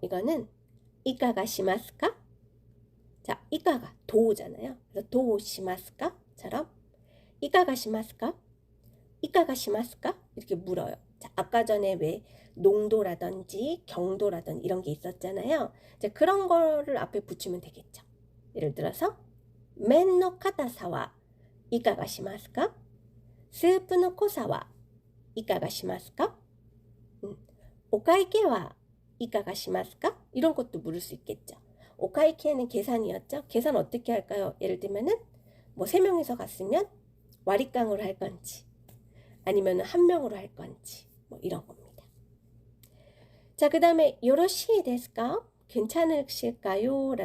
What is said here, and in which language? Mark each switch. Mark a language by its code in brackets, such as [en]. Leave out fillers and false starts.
[ko] 이거는 이가가 시마스까? 자, 이가가 도잖아요. 그래서 도 시마스까?처럼 이가가 시마스까? 이가가 시마스까? 이렇게 물어요. 자, 아까 전에 왜 농도라든지 경도라든지 이런 게 있었잖아요. 이제 그런 거를 앞에 붙이면 되겠죠. 예를 들어서 맨의 [ja] 硬さは いかがしますか? スープの濃さはいかがしますか?お会計はいかがしますか? [ko] 이런 것도 물을 수 있겠죠. 오카이케는 계산이었죠. 계산 어떻게 할까요? 예를 들면은 뭐 3명이서 갔으면 와리깡으로 할 건지 아니면 한 명으로 할 건지 뭐 이런 겁니다. 자, 그 다음에 요로시 데스까? 괜찮으실까요?